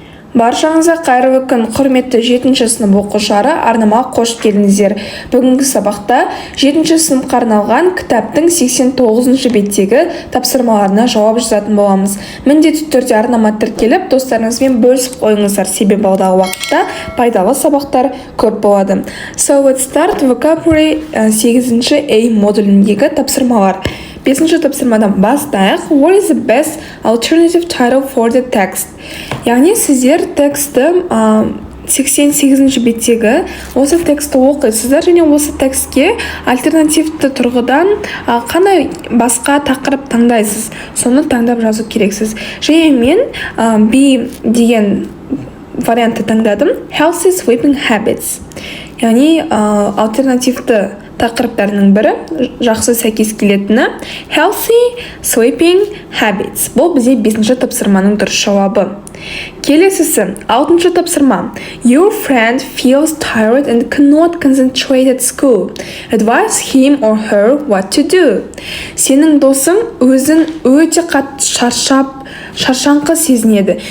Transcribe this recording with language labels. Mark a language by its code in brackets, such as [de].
[kk] Баршаңызға қайырлы күн, құрметті 7-ші сынып оқушылары, арнама қош келдіңіздер. Бүгінгі сабақта 7-ші сыныпқа арналған кітаптың 89-ші беттегі тапсырмаларына жауап жазатын боламыз. Міндетті түрде арнама тіркеліп, достарыңызбен бөлісіп қойыңыздар, себебі алдағы уақытта пайдалы сабақтар көп болады. [en] So let's start vocabulary [kk] 8-ші A модуліндегі тапсырмалар. 5-ші тапсырмадан бастайық. [en] What is the best alternative title for the text? [kk] Яғни сіздер тексті 88-ші беттегі осы тексті оқисыздар және осы текстке альтернативті тұрғыдан қандай басқа тақырып таңдайсыз, соны таңдап жазу керексіз. Және мен B деген вариантты таңдадым. [en] Healthy sleeping habits. [kk] Яғни альтернативті тақырыптарының бірі жақсы сәйкес келетіні [en] healthy sleeping habits. [kk] Бұл бізде 5-ші тапсырманың дұрыс жауабы. Келесісі 6-ші тапсырма. [en] Your friend feels tired and cannot concentrate at school. Advise him or her what to do. [kk] Сенің досың өзін өте қатты шаршаңқы сезінеді.